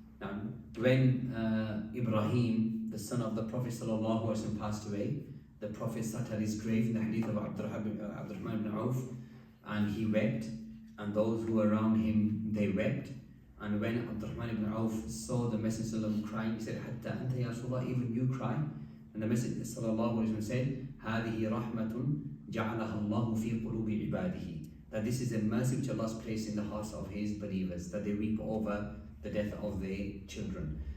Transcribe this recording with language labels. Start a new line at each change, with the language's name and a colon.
English: Now, when Ibrahim, the son of the Prophet ﷺ, passed away, the Prophet sat at his grave in the hadith of Abdurrahman ibn Auf, and he wept, and those who were around him, they wept. And when Abdurrahman ibn Auf saw the Messenger crying, he said,
Arabic: Hatta anta ya Rasulullah,
English: even you cry? And the Messenger said,
Arabic: هذه رحمة جعلها الله في قلوب عباده.
English: That this is a mercy which Allah has placed in the hearts of His believers, that they weep over the death of their children.